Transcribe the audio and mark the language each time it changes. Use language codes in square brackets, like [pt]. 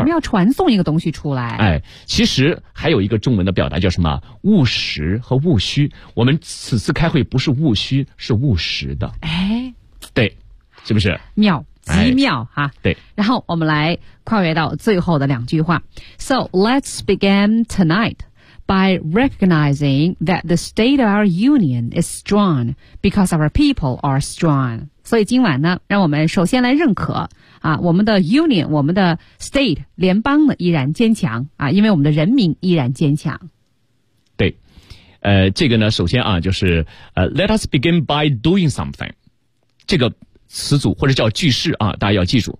[zh] 我们要传送一个东西出来。哎，其实还有一个中文的表达叫什么？务实和务虚。我们此次开会不是务虚，是务实的。哎，对，是不是？妙，极妙哈、哎啊！对。然后我们来跨越到最后的两句话。 [en] So let's begin tonight by recognizing that the state of our union is strong because our people are strong。 [zh] 所以今晚呢，让我们首先来认可。啊，我们的 union， 我们的 state 联邦呢依然坚强啊，因为我们的人民依然坚强。对，这个呢，首先啊，就是 [en] let us begin by doing something， [zh] 这个词组或者叫句式啊，大家要记住。